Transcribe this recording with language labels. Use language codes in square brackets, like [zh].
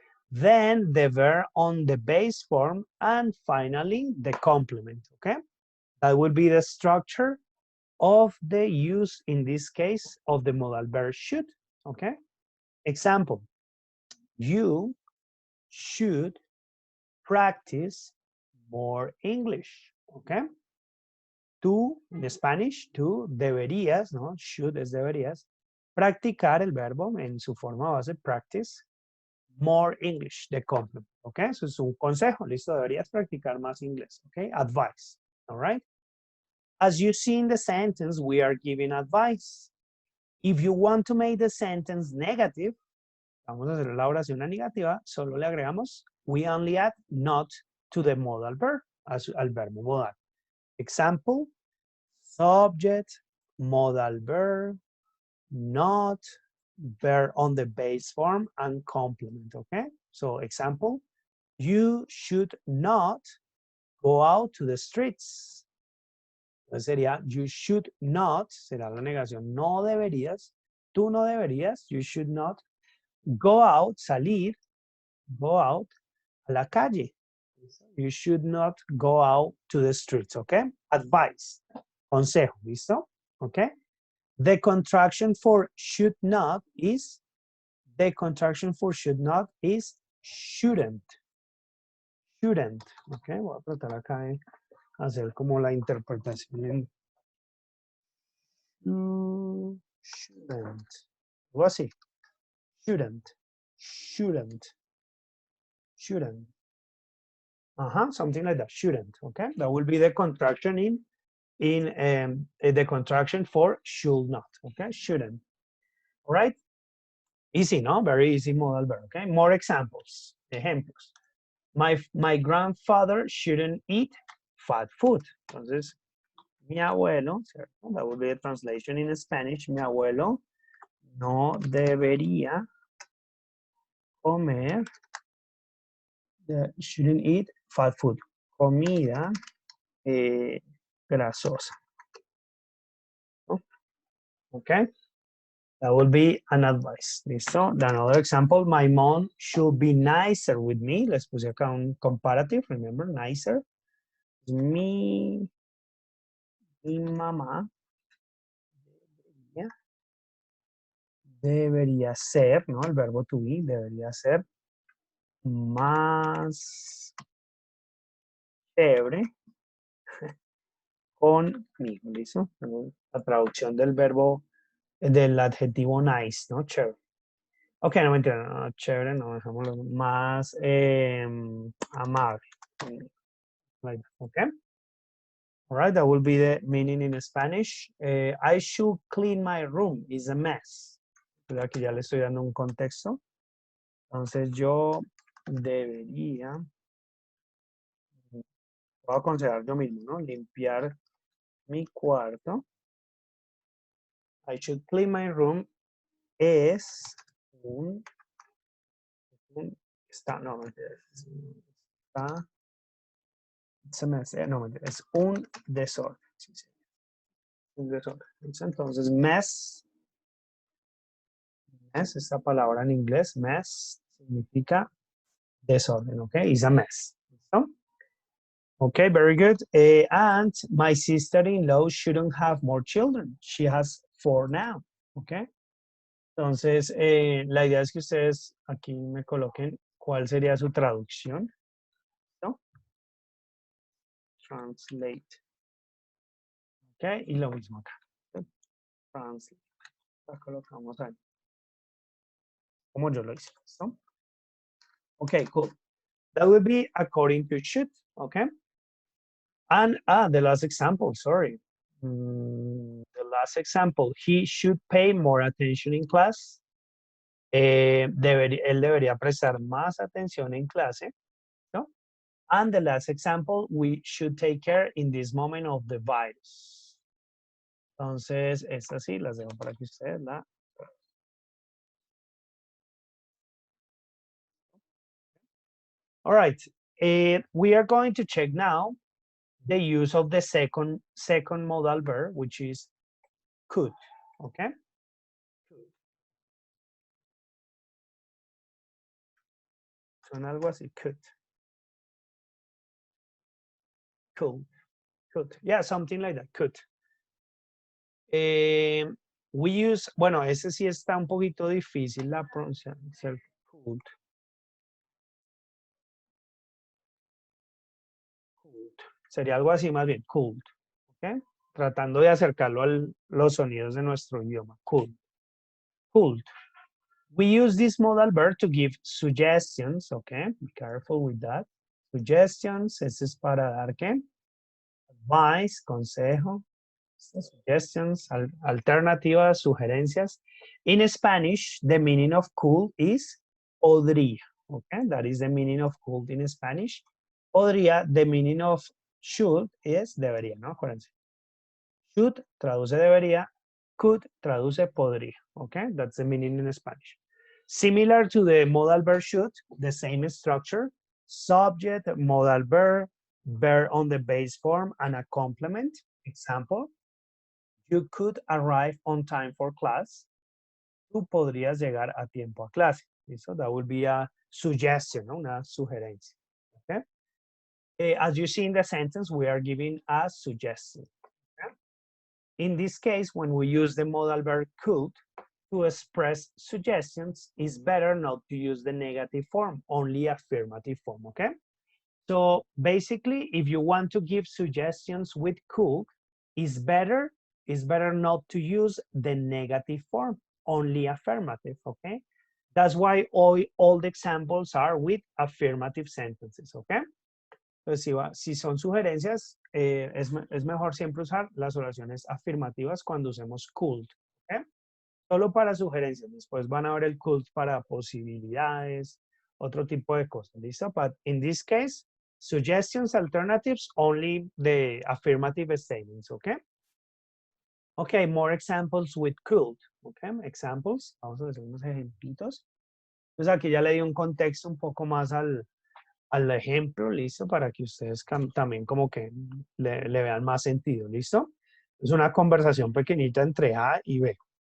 [en] Then the verb on the base form, and finally the complement. Okay, that will be the structure of the use in this case of the modal verb should. Okay, example, you should practice more English. [es] Okay, tú [en] en Spanish, [es] tú deberías, ¿no? Should es deberías practicar el verbo en su forma base, [en] practice more English, the complement. [es] Okay, eso es un consejo, listo, deberías practicar más inglés. [en] Okay, advice. All right. As you see in the sentence, we are giving advice. If you want to make the sentence negative, [es] vamos a hacer la oración negativa, solo le agregamos, [en] we only add not to the modal verb, [es] al verbo modal. [en] Example, subject, modal verb, not, verb on the base form, and complement, okay? So example, you should not go out to the streets. [es] Entonces sería, [en] you should not, [es] será la negación, no deberías, tú no deberías, [en] you should not go out, [es] salir, go out a la calle. [en] You should not go out to the streets, okay? [es] Advice, consejo, ¿listo? [en] Okay? The contraction for should not is, the contraction for should not is shouldn't. Shouldn't, okay? [es] Voy a tratar acá de hacer como la interpretación en shouldn't. Algo así. [en] Shouldn't. Shouldn't. Shouldn't. Something like that. Shouldn't. Okay, that will be the contraction in the contraction for should not. Okay, shouldn't. All right. Easy, no? Very easy modal verb. Okay. More examples. Ejemplos. My grandfather shouldn't eat fat food. [es] Entonces, mi abuelo, ¿cierto? [en] That would be a translation in Spanish. [es] Mi abuelo no debería comer. [en] Shouldn't eat fat food. [es] Comida grasosa. ¿No? [en] Okay. That will be an advice. [es] ¿Listo? [en] Another example, my mom should be nicer with me. Les puse acá un comparative, remember, [es] nicer. Mi mamá debería ser, ¿no? El verbo [en] to be [es] debería ser más chévere conmigo, ¿listo? La traducción del verbo, del adjetivo nice, ¿no? Chévere. Ok, no mentira, no, chévere, no, dejémoslo más amable. [en] Like, okay. All right, that will be the meaning in Spanish. I should clean my room, it's a mess. [es] Aquí ya le estoy dando un contexto. Entonces yo debería, voy a aconsejar yo mismo, ¿no? Limpiar mi cuarto. [en] I should clean my room [es] es está, no, está, se me hace, no, es un desorden. Sí, sí, un desorden. Entonces, mess, esta palabra en inglés, mess, significa desorden, ¿ok? [en] It's a mess. [es] ¿Listo? [en] Okay, very good. And my sister-in-law shouldn't have more children. She has 4 now, [es] ¿ok? Entonces, la idea es que ustedes aquí me coloquen cuál sería su traducción. ¿No? [en] Translate. [es] Ok, y lo mismo acá. Translate. La colocamos ahí. Como yo lo hice. ¿No? [en] Okay, cool. That would be according to should. Okay. And the last example, sorry. The last example, he should pay more attention in class. [es] Él debería prestar más atención en clase. ¿No? [en] And the last example, we should take care in this moment of the virus. [es] Entonces, estas sí las dejo para que ustedes la. [en] All right. We are going to check now the use of the second modal verb, which is could. Okay. [es] Suena algo así. Could. [en] Could. Yeah, something like that. Could. [es] We use, bueno, ese sí está un poquito difícil la pronunciación. [en] Could. [es] Sería algo así más bien. Could. Okay. Tratando de acercarlo a los sonidos de nuestro idioma. [en] Could. Could. We use this modal verb to give suggestions, okay? Be careful with that. Suggestions, [es] ese es para dar qué? Advice, consejo. Suggestions, alternativas, sugerencias. [en] In Spanish, the meaning of could is podría, okay? That is the meaning of could in Spanish. [es] Podría, the meaning of should is debería, ¿no? Acuérdense. [en] Should traduce [es] debería, could traduce podría, [en] okay? That's the meaning in Spanish. Similar to the modal verb should, the same structure, subject, modal verb, verb on the base form, and a complement. Example, you could arrive on time for class. [es] Tú podrías llegar a tiempo a clase. [en] So that would be a suggestion, [es] ¿no? Una sugerencia. [en] Okay? As you see in the sentence, we are giving a suggestion. Okay? In this case, when we use the modal verb could, to express suggestions, it's better not to use the negative form, only affirmative form, okay? So basically, if you want to give suggestions with could, it's better not to use the negative form, only affirmative, okay? That's why all the examples are with affirmative sentences, okay? [es] Entonces, si son sugerencias, es mejor siempre usar las oraciones afirmativas cuando usemos could, [en] okay? [es] Solo para sugerencias, después van a ver el could para posibilidades, otro tipo de cosas, ¿listo? [en] But in this case, suggestions, alternatives, only the affirmative statements, okay? Okay, more examples with could, okay? [es] Examples, vamos a hacer unos ejemplitos. Entonces aquí ya le di un contexto un poco más al ejemplo, ¿listo? Para que ustedes también como que le vean más sentido, ¿listo? Es una conversación pequeñita entre A y B.